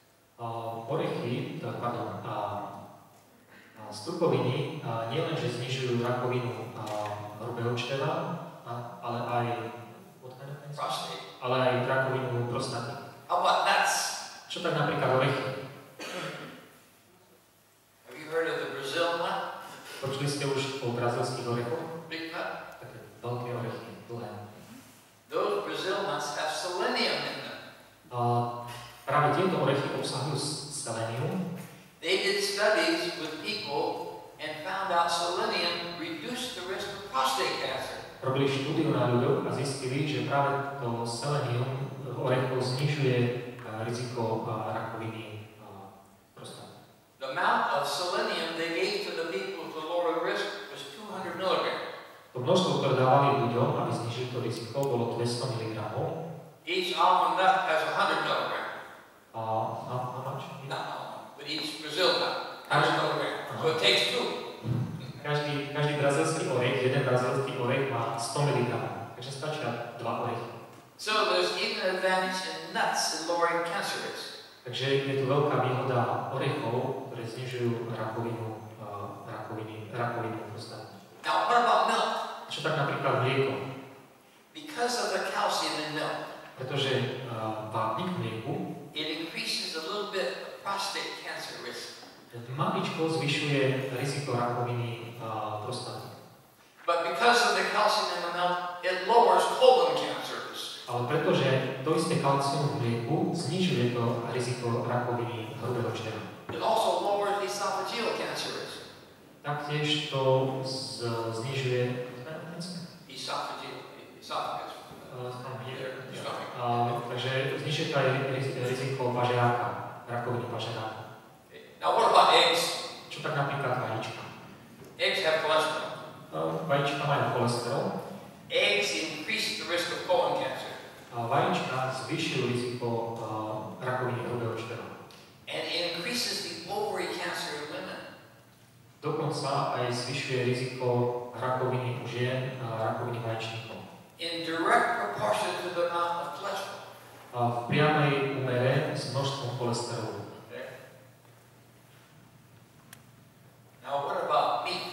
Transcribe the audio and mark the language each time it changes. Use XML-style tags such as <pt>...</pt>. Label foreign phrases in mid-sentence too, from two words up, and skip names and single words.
<sk>Strukoviny nielenže znižujú rakovinu hrubého čreva, ale aj rakovinu prostaty.</sk> <en>How about nuts?</en> <sk>Čo tak napríklad orechy?</sk> <en>Have you heard of the Brazil nut?</en> <sk>Počuli ste už o brazilských orechoch?</sk> <en>Big nut?</en> <sk>Také veľké orechy, dlhé.</sk> <en>Those Brazil nuts have selenium in them.</en> <sk>Práve tieto orechy obsahujú selenium.</sk> <en>They did studies with people and found out selenium reduced the risk of prostate cancer.</en> <sk>Robili štúdiu na ľuďoch a zistili, že práve to selenium v orechu znižuje riziko rakoviny prostaty.</sk> <en>The amount of selenium they gave to the people to lower the risk was 200 milligrams.</en> <sk>To množstvo, ktoré dávali ľuďom, aby znižili to riziko, bolo 200 mg.</sk> <en>Each almond nut has 100 milligrams. How much? No, but each Brazil nut has 100 milligrams. So it takes two.</en> <sk>Každý brazilský orech, jeden brazilský orech má 100 mg. Takže stačia 2 orechy.</sk> <en>So there's even an advantage in nuts in lowering cancer risk.</en> <sk>Takže je tu veľká výhoda orechov, ktoré znižujú rakovinu prostaty.</sk> <en>Now, what about milk?</en> <sk>Čo tak napríklad mlieko?</sk> <en>Because of the calcium in milk,</en> <sk>Pretože vápnik v mlieku</sk> <en>it increases a little bit of prostate cancer risk.</en> <sk>maličko zvyšuje riziko rakoviny prostaty.</sk> <en>But because of the calcium in the milk, it lowers colon cancer risk.</en> <sk>Ale pretože to isté kalcium v mlieku znižuje to riziko rakoviny hrubého čreva.</sk> <en>It also lowers esophageal cancer risk.</en> <sk>Taktiež to znižuje takže znižuje to aj riziko pažeráka, rakoviny pažeráka.</sk> <en>Now what about eggs?</en> <sk>Čo tak napríklad vajíčka?</sk> <en>Eggs have cholesterol.</en> <sk>Vajíčka majú cholesterol.</sk> <en>Eggs increase the risk of colon cancer.</en> <sk>Vajíčka zvyšujú riziko rakoviny hrubého čreva.</sk> <en>And it increases the ovary cancer in women.</en> <sk>Dokonca aj zvyšuje riziko rakoviny u žien a rakoviny vaječníkov.</sk> <en>In direct proportion to the amount of cholesterol.</en> <sk>V priamej úmere s množstvom cholesterolu.</sk> <en>Now what about meat?</en>